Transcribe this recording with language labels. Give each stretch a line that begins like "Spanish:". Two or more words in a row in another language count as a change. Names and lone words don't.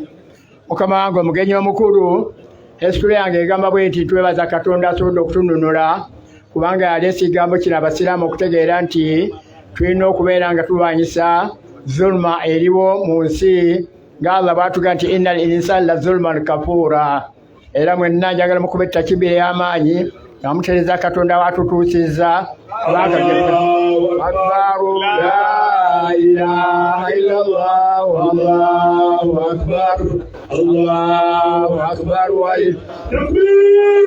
Ganda: Mukama wange omugenyi omukulu esitule yange egamba bwe nti twebaza Katonda asobodde okutununula kubanga yaleese ekigambo kino abasiraamu okutegeera nti tulina okubeera nga tulwanyisa zulma eriwo mu nsi nga Allah bw'atugamba nti
Arabic: إن الإنسان لظلوم كفار.
Ganda: Era mwenna njagala mukuba ettakibira ey'amaanyi nga mutereeza Katonda watutuusizza
Arabic: أكبر لا إله إلا الله والله أكبر الله أكبر وتكبير.